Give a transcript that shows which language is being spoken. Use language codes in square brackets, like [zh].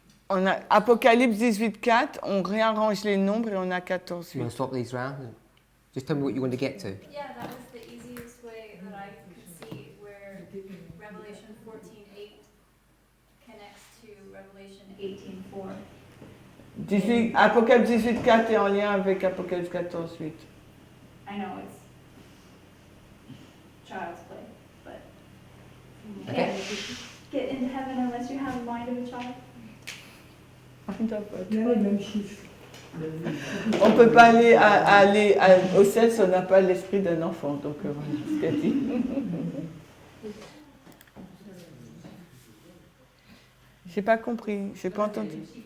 [fr] On a Apocalypse 18:4, on réarrange les nombres et on a 14:8. [en] You want to swap these round? Just tell me what you want to get to. Yeah, that was the easiest way that I could see where Revelation 14:8 connects to Revelation 18:4. [fr] Apocalypse 18:4 est en lien avec Apocalypse 14:8. [en] I know it's child's play, but you Okay. can't get into heaven unless you have the mind of a child. [fr] Il y a les mêmes chiffres. On ne peut pas aller au ciel si on n'a pas l'esprit d'un enfant. Donc voilà ce qu'elle dit. J'ai pas compris, j'ai pas entendu.